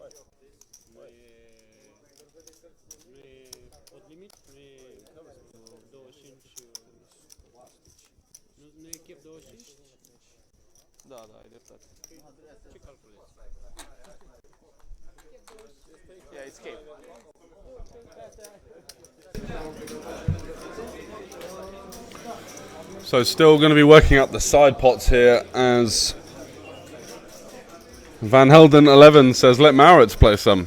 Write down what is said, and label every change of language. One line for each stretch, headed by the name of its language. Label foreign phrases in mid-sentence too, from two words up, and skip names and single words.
Romanian: Nu e
English: pot limit?
Romanian: Nu e 25. Nu e chef 25? Da, ai dreptate. Ce calculezi?
English: Yeah, it's cap. So still going to be working up the side pots here as Van Helden 11 says let Maurits play some.